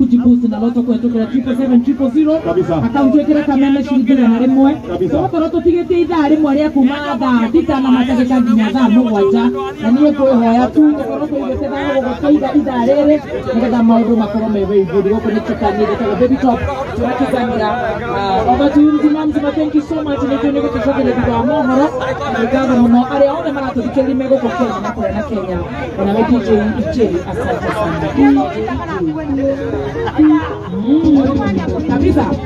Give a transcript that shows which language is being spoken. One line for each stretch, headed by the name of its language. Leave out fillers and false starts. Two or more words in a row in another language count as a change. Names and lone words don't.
Swahili: kujiboost na loto
Kikuyu: kwetukĩra 77700 akaunti ĩkĩre kameme ciringi igana rĩmwe tũgũkorwo tũtigĩtie ithaa rĩmwe rĩa kuma thaa thita na matagĩka nginya thaa mũgwanja na niĩ ngwĩhoya tu gũkorwo tũigĩte thaa gũgũteitha ithaa rĩrĩ nĩgetha maũndũ makorwo me
English: very good
Kikuyu: gũkũ nĩ Chikani gĩtagwo Baby Top tũrakizangira
English: over to you
Kikuyu: mzima
English: thank you so much
Kikuyu: nĩ gũtũcokeria thutha wa mohoro ngatho mũno arĩa othe maratũthikĩrĩria megũkũ Kenya na kũrĩa na Kenya na we DJ
Swahili: asante sana kabisa.